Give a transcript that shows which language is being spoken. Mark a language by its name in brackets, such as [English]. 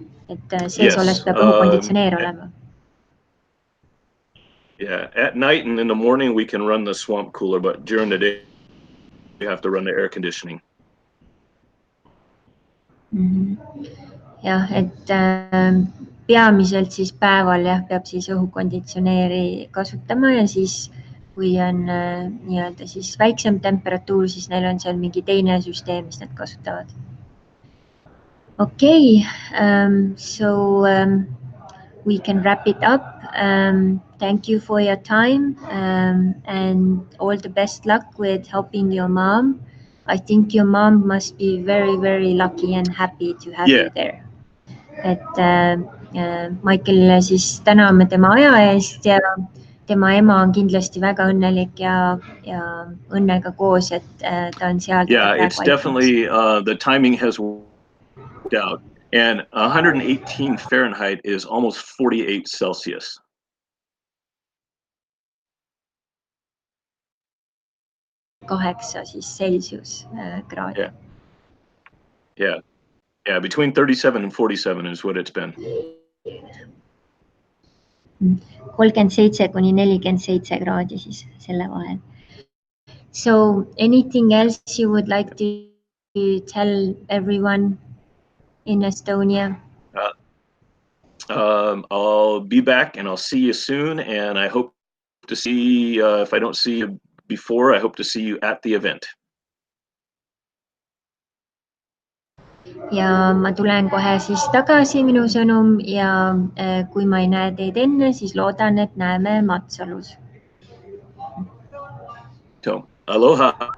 [Estonian] Et sees olles peab õhukonditsioneer olema. [English] Yeah, at night and in the morning we can run the swamp cooler, but during the day we have to run the air conditioning. [Estonian] Jah, et peamiselt siis päeval jah, peab siis õhukonditsioneeri kasutama ja siis kui on nii-öelda siis väiksem temperatuur, siis neil on seal mingi teine süsteem, mis nad kasutavad. [English] Okay, so we can wrap it up. Thank you for your time and all the best luck with helping your mom. I think your mom must be very, very lucky and happy to have you there. [Estonian] Et Michael siis täname tema aja eest ja tema ema on kindlasti väga õnnelik ja õnnega koos, et ta on seal. [English] Yeah, it's definitely, the timing has worked out. And 118 Fahrenheit is almost 48 Celsius. [Estonian] Kaheksa siis Celsius kraadi. [English] Yeah, between 37 and 47 is what it's been. [Estonian] 37 kuni 47 kraadi siis selle vahel. [English] So anything else you would like to tell everyone in Estonia? I'll be back and I'll see you soon, and I hope to see, if I don't see you before, I hope to see you at the event. [Estonian] Ja ma tulen kohe siis tagasi, minu sõnum, ja kui ma ei näe teid enne, siis loodan, et näeme Matsalus. [English] So, aloha.